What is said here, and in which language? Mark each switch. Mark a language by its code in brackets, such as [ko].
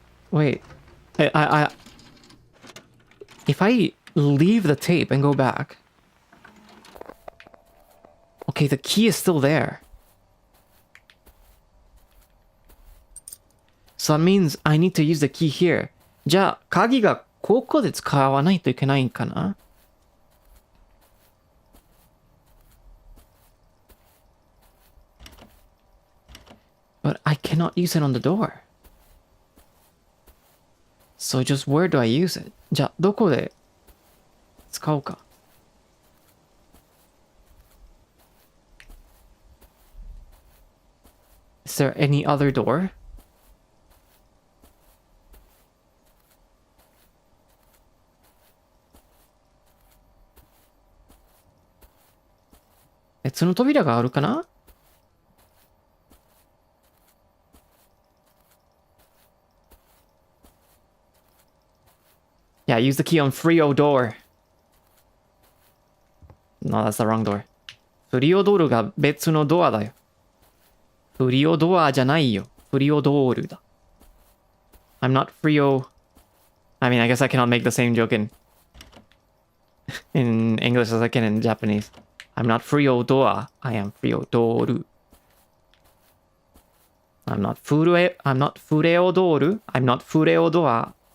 [en] Wait, if I leave the tape and go back, okay, the key is still there. So that means I need to use the key here. [ja] じゃあ、鍵がここで使わないといけないんかな? [en] But I cannot use it on the door. So just where do I use it? [ja] じゃあ、どこで使おうか? [en] Is there any other door? It's no [ja] 扉があるかな? [en] Yeah, use the key on Freodore. No, that's the wrong door. [ja] Freodore が別のドアだよ。 Freodore じゃないよ。 Freodore だ。 [en] I'm not Freo... I mean, I guess I cannot make the same joke in English as I can in Japanese. I'm not Freodore. I am Freodore. I'm not Freodore. I'm not Freodore.